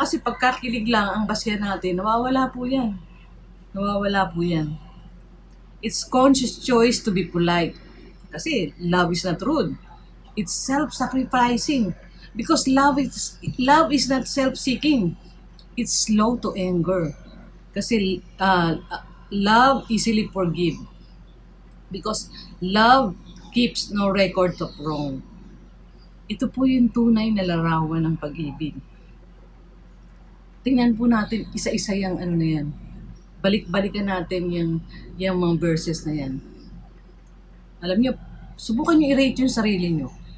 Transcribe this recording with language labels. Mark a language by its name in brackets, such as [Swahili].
[Filipino] Kasi pagkakilig lang ang basya natin, nawawala po yan. Nawawala po yan. [English] It's conscious choice to be polite. Kasi love is not rude. It's self-sacrificing. Because love is not self-seeking. It's slow to anger. Kasi love easily forgive. Because love keeps no record of wrong. [Filipino] Ito po yung tunay na larawan ng pag-ibig. Tingnan po natin isa-isa yung ano na yan. Balik-balikan natin yung mga verses na yan. Alam niyo, subukan niyo i-rate yung sarili niyo.